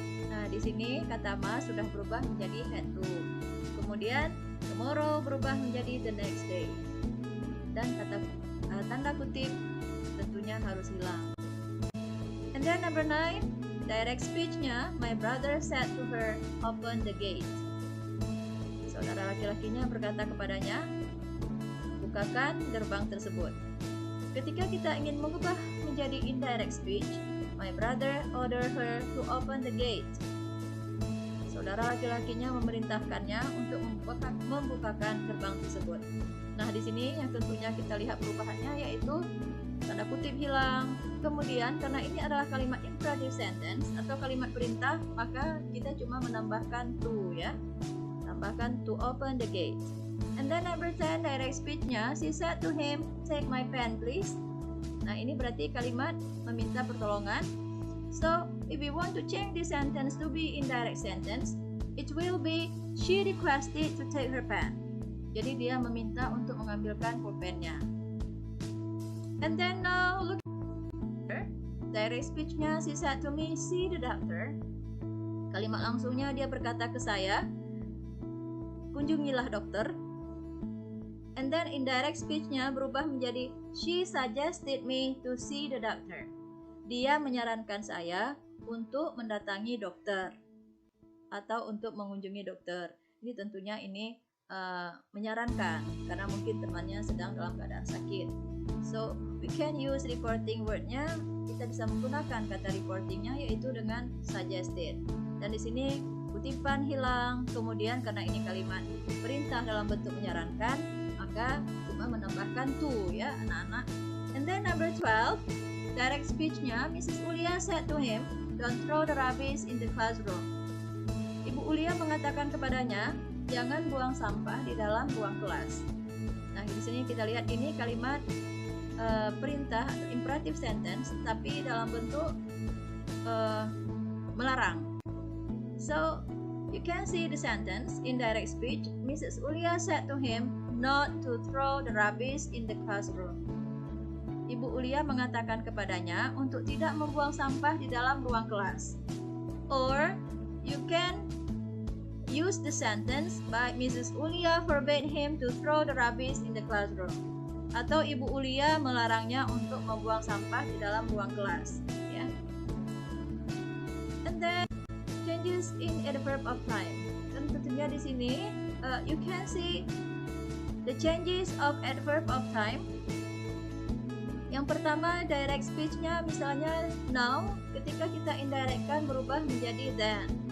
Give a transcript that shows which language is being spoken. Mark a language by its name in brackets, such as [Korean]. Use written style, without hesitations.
[Indonesian] Nah, di sini kata must sudah berubah menjadi had to. Kemudian tomorrow berubah menjadi the next day. Dan kata tanda kutip tentunya harus hilang. [English] And then number 9, direct speech-nya my brother said to her, open the gate. [Indonesian] Saudara laki-lakinya berkata kepadanya, bukakan gerbang tersebut. Ketika kita ingin mengubah menjadi [English] indirect speech, my brother ordered her to open the gate. [Indonesian] Saudara laki-lakinya memerintahkannya untuk membukakan gerbang tersebut. Nah, di sini yang tentunya kita lihat perubahannya yaitu tanda kutip hilang. Kemudian karena ini adalah kalimat imperative sentence atau kalimat perintah, maka kita cuma menambahkan to, ya. Tambahkan [English] to open the gate. And then number 10, direct speech-nya she said to him, take my pen please. [Indonesian] Nah, ini berarti kalimat meminta pertolongan. [English] So, if we want to change this sentence to be indirect sentence, it will be she requested to take her pen. [Indonesian] Jadi dia meminta untuk mengambilkan pulpennya. [English] And then now look at direct speech-nya she said to me, see the doctor. [Indonesian] Kalimat langsungnya dia berkata ke saya, kunjungilah dokter. [English] And then indirect speech-nya [Indonesian] berubah menjadi [English] she suggested me to see the doctor. [Indonesian] Dia menyarankan saya untuk mendatangi dokter atau untuk mengunjungi dokter. Ini tentunya menyarankan karena mungkin temannya sedang dalam keadaan sakit. [English] So we can use reporting word-nya. [Indonesian] Kita bisa menggunakan kata reporting-nya yaitu dengan suggested. Dan di sini kutipan hilang. Kemudian karena ini kalimat perintah dalam bentuk menyarankan, maka cuma menambahkan to ya anak-anak. [English] And then number 12, direct speech-nya, Mrs. Ulia said to him, don't throw the rubbish in the classroom. [Indonesian] Ibu Ulia mengatakan kepadanya, jangan buang sampah di dalam ruang kelas. Nah, di sini kita lihat ini kalimat perintah atau imperative sentence, tapi dalam bentuk melarang. [English] So, you can see the sentence in direct speech. Mrs. Ulia said to him not to throw the rubbish in the classroom. [Indonesian] Ibu Ulia mengatakan kepadanya untuk tidak membuang sampah di dalam ruang kelas. [English] Or, you can use the sentence by Mrs. Ulia forbade him to throw the rubbish in the classroom. [Indonesian] Atau Ibu Ulia melarangnya untuk membuang sampah di dalam ruang kelas. Ya. [English] And then changes in adverb of time. [Indonesian] Dan tentunya di sini [English] you can see the changes of adverb of time. [Indonesian] Yang pertama direct speech-nya misalnya now, ketika kita indirectkan berubah menjadi then.